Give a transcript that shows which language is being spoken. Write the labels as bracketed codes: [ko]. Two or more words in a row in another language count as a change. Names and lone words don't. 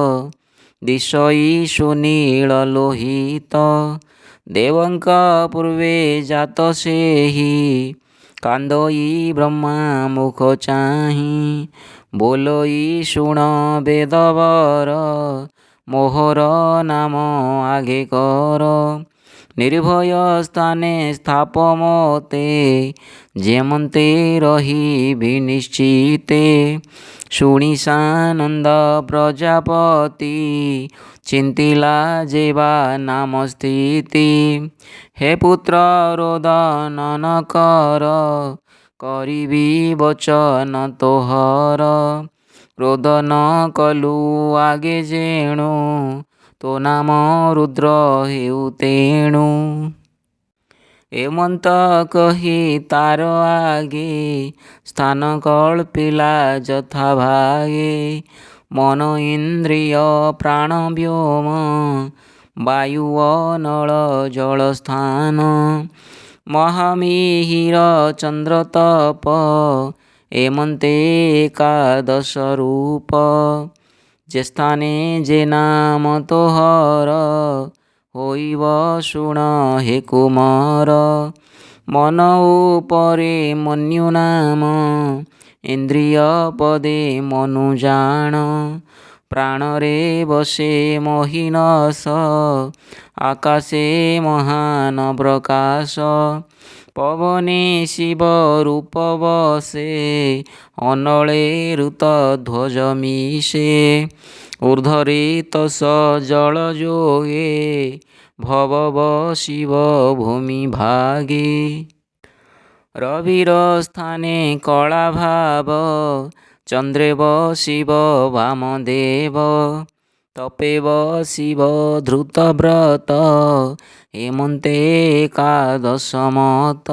[or] ଦିଶଇ ସୁନୀଳ ଲୋହିତ ଦେବଙ୍କ ପୂର୍ବେ ଜାତ ସେହି କାନ୍ଦଇ ବ୍ରହ୍ମା ମୁଖ ଚାହି ବୋଲଇ ଶୁଣ ବେଦବର ମୋହର ନାମ ଆଗେ କର ନିର୍ଭୟ ସ୍ଥାନେ ସ୍ଥାପ ମୋତେ ଯେମନ୍ତେ ରହି ବିନିଶ୍ଚିତେ ଶୁଣି ସାନନ୍ଦ ପ୍ରଜାପତି ଚିନ୍ତିଲା ଯେବା ନାମ ସ୍ଥିତି ହେ ପୁତ୍ର ରୋଦନ ନ କର କରିବି ବଚନ ତୋହର କ୍ରୋଧ ନ କଲୁ ଆଗେ ଯେଣୁ ତୋ ନାମ ରୁଦ୍ର ହେଉ ତେଣୁ ଏମନ୍ତ କହି ତାର ଆଗେ ସ୍ଥାନ କଳ୍ପିଲା ଯଥା ଭାଗେ ମନ ଇନ୍ଦ୍ରିୟ ପ୍ରାଣ ବ୍ୟୋମ ବାୟୁ ନଳ ଜଳ ସ୍ଥାନ ମହାମିହିର ଚନ୍ଦ୍ର ତପ ଏମନ୍ତେ ଏକାଦଶ ରୂପ ଯେ ସ୍ଥାନେ ଯେ ନାମ ତୋହର ହୋଇବ ଶୁଣ ହେ କୁମାର ମନ ଉପରେ ମନ୍ୟୁ ନାମ ଇନ୍ଦ୍ରିୟ ପଦେ ମନୁ ଜାଣ ପ୍ରାଣ ରେ ବସେ ମହିନସ ଆକାଶେ ମହାନ ପ୍ରକାଶ ପବନେ ଶିବ ରୂପ ବସେ ଅନଳେ ଋତ ଧ୍ୱଜ ମିଶେ ଊର୍ଦ୍ଧ୍ୱରେ ତସ ଜଳ ଯୋଗେ ଭବ ଶିବ ଭୂମି ଭାଗେ ରବିର ସ୍ଥାନେ କଳା ଭାବ ଚନ୍ଦ୍ରେବ ଶିବ ବାମଦେବ ତପେବ ଶିବ ଧୃତବ୍ରତ ହେମନ୍ତେ ଏକାଦଶମତ।